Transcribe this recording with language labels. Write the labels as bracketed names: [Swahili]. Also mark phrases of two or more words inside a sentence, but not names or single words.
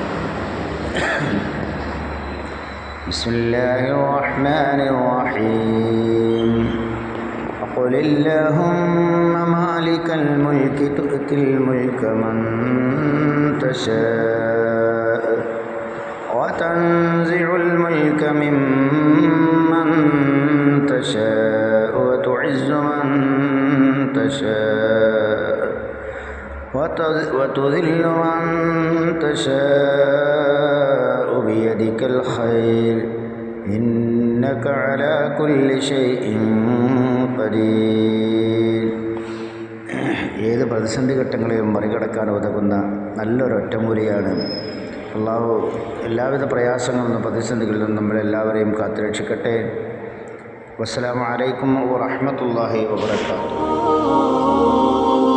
[Arabic] بسم الله الرحمن الرحيم. قل اللهم مالك الملك تؤتي الملك من തശാഅ وتنزع الملك ممن تشاء وتعز من تشاء وتذل من تشاء بيدك الخير إنك على كل شيء قدير. [Malayalam] ഏത് പ്രതിസന്ധി ഘട്ടങ്ങളെയും മറികടക്കാൻ ഉതകുന്ന നല്ലൊരു ഒറ്റമൂലിയാണ്. അള്ളാഹു എല്ലാവിധ പ്രയാസങ്ങളിൽ നിന്നും പ്രതിസന്ധികളിൽ നിന്നും നമ്മളെല്ലാവരെയും കാത്തുരക്ഷിക്കട്ടെ. [Arabic] والسلام عليكم ورحمة الله وبركاته.